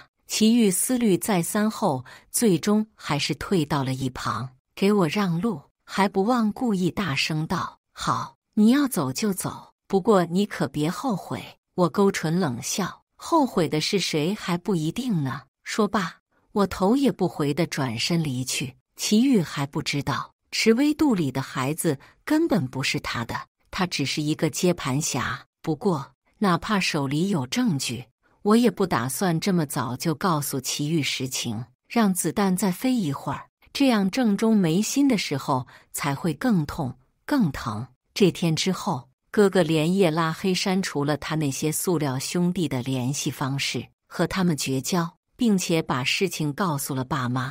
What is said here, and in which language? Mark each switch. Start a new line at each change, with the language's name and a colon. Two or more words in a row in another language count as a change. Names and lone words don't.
Chinese: 祁煜思慮再三後，最終還是退到了一旁，給我讓路，還不忘故意大聲道：好，你要走就走， 不過你可別後悔。” 我勾唇冷笑，後悔的是誰還不一定呢。說罷，我頭也不回地轉身離去。祁煜還不知道，池薇肚裡的孩子根本不是他的，他只是一個接盤俠。不過，哪怕手裡有證據，我也不打算這麼早就告訴祁煜實情，讓子彈再飛一會兒，這樣正中眉心的時候才會更痛更疼。這天之後，哥哥連夜拉黑刪除了他那些塑料兄弟的聯繫方式，和他們絕交，並且把事情告訴了爸媽。